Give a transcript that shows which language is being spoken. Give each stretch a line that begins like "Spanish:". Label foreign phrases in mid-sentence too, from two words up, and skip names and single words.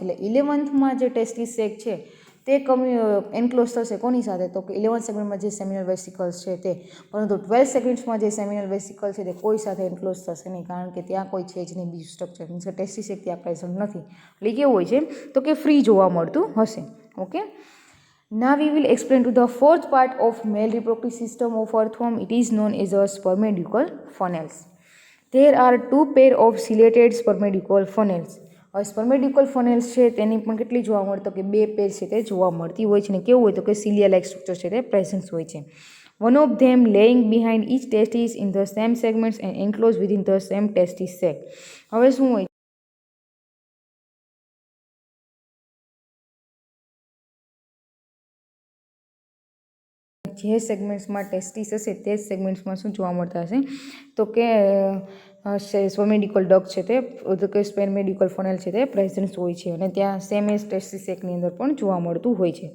Gujarati: એટલે 11થમાં જે
English: testis sac
Gujarati: છે તે એન્ક્લોઝ થશે કોની સાથે તો કે 11 સેગમેન્ટમાં જે
English: seminal vesicles
Gujarati: છે તે. પરંતુ 12 સેગમેન્ટ્સમાં જે
English: seminal vesicle
Gujarati: છે તે કોઈ સાથે એન્ક્લોઝ થશે નહીં કારણ કે ત્યાં કોઈ છે જ નહીં બીજું
English: structure means
Gujarati: કે
English: testis sac
Gujarati: ત્યાં પ્રેઝન્ટ નથી. એટલે કેવું હોય છે તો કે ફ્રી જોવા મળતું હશે. ઓકે.
English: Now we will explain to the fourth part of male reproductive system of earthworm. It is known as a spermaducal funnels. There are two pair of ciliated spermaducal funnels.
Gujarati: હવે
English: spermaducal funnels
Gujarati: છે તેની પણ કેટલી જોવા મળતો કે બે પેર છે તે જોવા મળતી હોય છે ને કેવું હોય તો કે
English: cilia like structure
Gujarati: છે તે પ્રેઝન્સ હોય છે.
English: One of them laying behind each testis in the same segments and enclosed within the same testis sac.
Gujarati: હવે શું હોય જે સેગમેન્ટ્સમાં ટેસ્ટિસ હશે તે જ સેગમેન્ટ્સમાં શું જોવા મળતા હશે તો કે
English: spermaducal duct
Gujarati: છે તે તો કે
English: spermaducal funnel
Gujarati: છે તે પ્રેઝન્ટ હોય છે અને ત્યાં
English: same as testis sacની
Gujarati: અંદર પણ જોવા મળતું હોય છે.